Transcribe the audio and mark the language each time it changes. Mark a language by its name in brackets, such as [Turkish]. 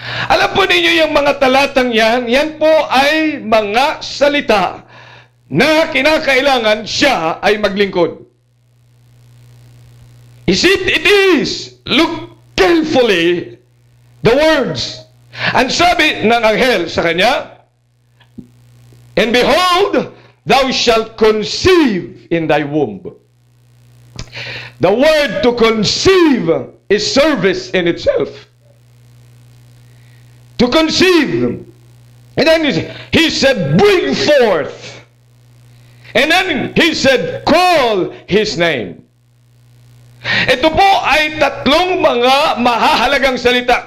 [Filipino] Alam po ninyo yung mga talatang yan po ay mga salita na kinakailangan siya ay maglingkod. [English] It is. Look carefully the words. [Filipino] Ang sabi ng anghel sa kanya, [English] and behold, thou shalt conceive in thy womb. The word to conceive is service in itself. To conceive. And then he said, bring forth. And then he said, call his name. [Filipino] Ito po ay tatlong mga mahahalagang salita.